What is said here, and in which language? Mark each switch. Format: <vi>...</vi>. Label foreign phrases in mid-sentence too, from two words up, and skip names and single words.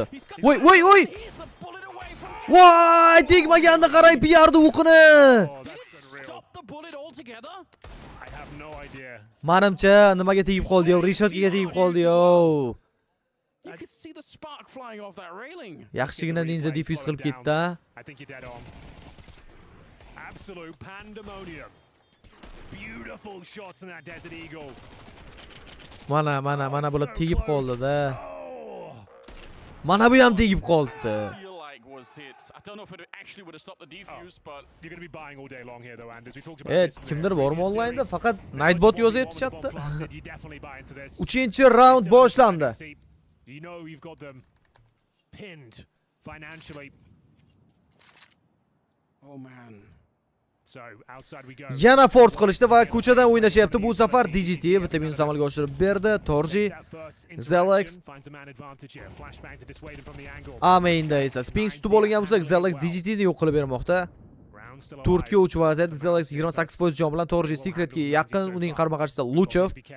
<uz>Voy! Voy! Tegmaganda qarang PR'ni o'qini. Manimcha nimaga tegib qoldi yo? Reshotga tegib qoldi yo. Yaxshigina</uz> <en>ninja defuse</en> <uz>qilib ketdi.</uz> <en>Absolute pandemonium. Beautiful shots in that Desert Eagle.</en> <uz>Mana bular tegib qoldi-da. Mana bu ham tegib qoldi.</uz> <en>I don't know if it actually would have stopped the defuse, but you're going to be buying all day long here though, Anders. We talked about this.</en> <uz>Kimdir bormi online'da? Faqat Nightbot yozyapti chatda. 3-round boshlandi.</uz> <en>You know you've got them pinned financially. Oh man. So outside we go.</en> <uz>Yana force qilishdi va ko'chadan o'ynashyapti. Bu safar DJT bitta minus amalga oshirib berdi. Torji, Xalex. Mainda esa Spinks tutib olgan bo'lsa, Xalex DJTni yo'q qilib bermoqda. 4 ga 3 vaziyat. Xalex 28% jon bilan Torji Secretga yaqin, uning qarama-qarshisida Luchov.</uz>